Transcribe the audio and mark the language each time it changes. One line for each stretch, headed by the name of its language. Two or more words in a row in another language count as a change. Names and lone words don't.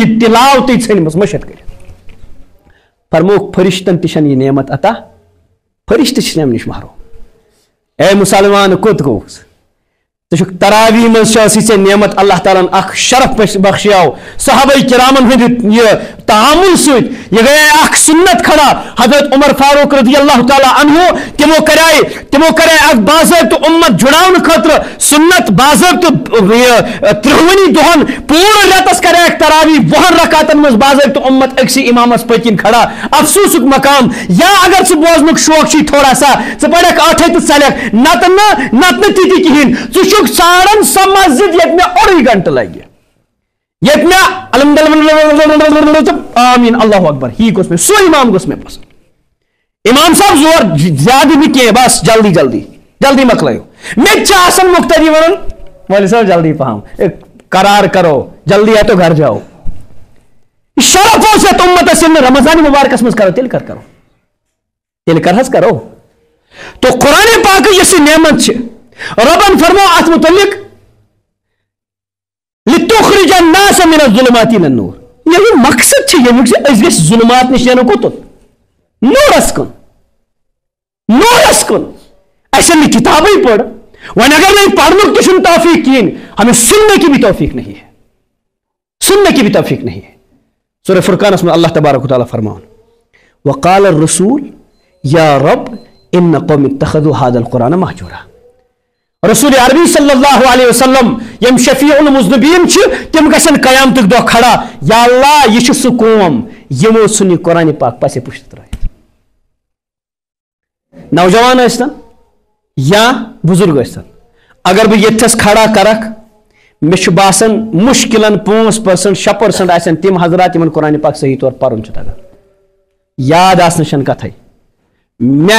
Kashmiri: یہ تلاوتٕے ژھٔنمٕژ مٔشِتھ کٔرِتھ فرموک فرشتن تہِ چھنہٕ یہِ نعمت عطا فرشتہٕ چھِ امہِ نِش محروم اے مسلمان کوٚت گوٚوُس ژٕ چھُکھ تراویح منٛز چھِ ٲسٕے ژےٚ نعمت اللہ تعالیٰ ہن اکھ شرف بخشیو صحابہ کرامن ہٕنٛدِ یہِ تعامل سۭتۍ یہ گٔیے اکھ سنت کھڑا حضرت عمر فاروق
Arabic: رضی اللہ تعالیٰ عنہ
Kashmiri: تمو کرے اکھ باضٲبطہٕ امت جُڑاونہٕ خٲطرٕ سنت باضٲبطہٕ ترٛہوٕنی دۄہن پوٗرٕ رٮ۪تس کرے تراویح 20 رکعتن منٛز باضٲبطہٕ امت أکسٕے امامس پٔتۍ کِنۍ کھڑا افسوسُک مقام یا اگر ژٕ بوزنُک شوق چھُے
Urdu: تھوڑا سا
Kashmiri: ژٕ پرکھ 8 تہٕ ژلکھ نتہٕ تہِ کِہیٖنۍ ژٕ چھُکھ ژھانڈان سۄ مسجد ییٚتہِ مےٚ 2.5 گنٹہٕ لگہِ ییٚتہِ مےٚ
Arabic: الحمدللہ آمین اللہ اکبر
Kashmiri: ہی گوٚژھ مےٚ سُہ امام گوٚژھ مےٚ پسنٛد امام صاحب زور زیادٕ نہٕ کینٛہہ بس جلدی مۄکلٲیِو مےٚ تہِ چھِ آسان مُختٔری وَنان مولوی صٲب جلدی پہم قرار کرو
Urdu: جلدی ہے تو گھر جاؤ
Kashmiri: شرف اوس یتھ امتس ییٚلہِ نہٕ رمضان مبارکس منٛز کرو تیٚلہِ کر حظ کرو تو قرآن پاک یۄس یہِ نعمت چھِ ربن فرمو اتھ متعلق
Arabic: لتخرج الناس من الظلمات الى النور
Kashmiri: یہ مقصد چھِ ییٚمیُک زِ أسۍ گٔژھۍ ظلمات نِش نیرو کوٚتن نورس کُن اَسہِ نہٕ کِتابٕے پٔر وۄنۍ اگر نہٕ پڑھنُک تہِ چھُنہٕ توفیق کِہیٖنۍ
Urdu: ہمیں سننے کی بھی توفیق نہیں ہے
Kashmiri: سورہ فرقانس میں
Arabic: اللہ تبارک و تعالیٰ
Kashmiri: فرمان
Arabic: وقال الرسول یا رب ان قوم اتخذوا هذا القرآن مهجورا
Kashmiri: رسول عربی
Arabic: صلی اللہ علیہ وسلم
Kashmiri: یم
Arabic: شفیع المذنبین
Kashmiri: چھِ تم گژھن قیامتک دۄہ کھڑا یا اللہ یہ چھُ سُہ قوم یمو ژھُن یہِ قرآن پاک پسے پُشت ترٲیِتھ نوجوان ٲسۍتن یا بزرگ ٲسۍتن اگر بہٕ ییٚتھس کھڑا کرکھ مےٚ چھُ باسان مشکلن 5% 6% آسن تِم حضرات یمن قرآن پاک صحیح طور پرُن چھُ تگان یاد آسنہٕ چھنہٕ کتھے مےٚ